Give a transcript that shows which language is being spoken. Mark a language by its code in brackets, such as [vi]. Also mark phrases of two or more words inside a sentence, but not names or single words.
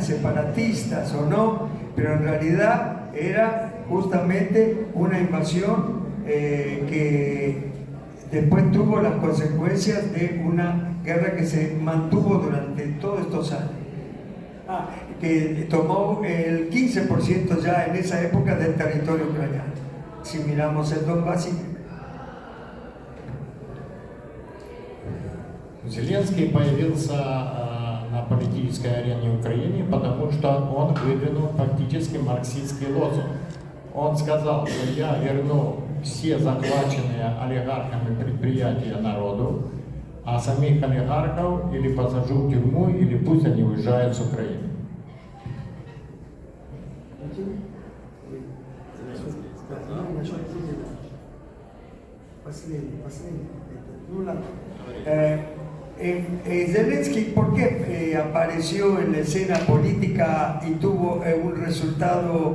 [es] separatistas o no, pero en realidad era justamente una invasión que después tuvo las consecuencias de una guerra que se mantuvo durante todos estos años, que tomó el 15% ya en esa época del territorio ucraniano, si miramos el Donbass. [ru] Зеленский появился на политической арене Украины, потому что он выдвинул фактически марксистский лозунг. Он сказал, что я верну все захваченные олигархами предприятия народу, а самих олигархов или посажу в тюрьму, или пусть они уезжают с Украины. [es] Zelensky, ¿por qué apareció en la escena política y tuvo un resultado?